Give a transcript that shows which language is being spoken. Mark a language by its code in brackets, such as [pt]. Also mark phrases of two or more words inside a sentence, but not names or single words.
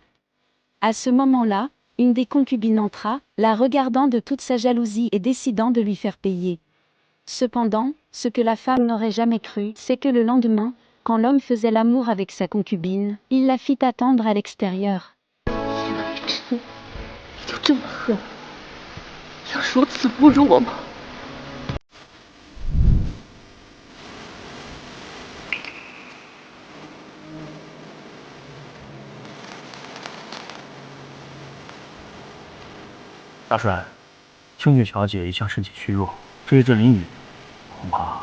[fr] À ce moment-là, une des concubines entra, la regardant de toute sa jalousie et décidant de lui faire payer. Cependant, ce que la femme n'aurait jamais cru, c'est que le lendemain, quand l'homme faisait l'amour avec sa concubine, il la fit attendre à l'extérieur. [zh] 有这么恨我，想如此侮辱我吗？大帅，清雪小姐一向身体虚弱，至于这林雨，恐怕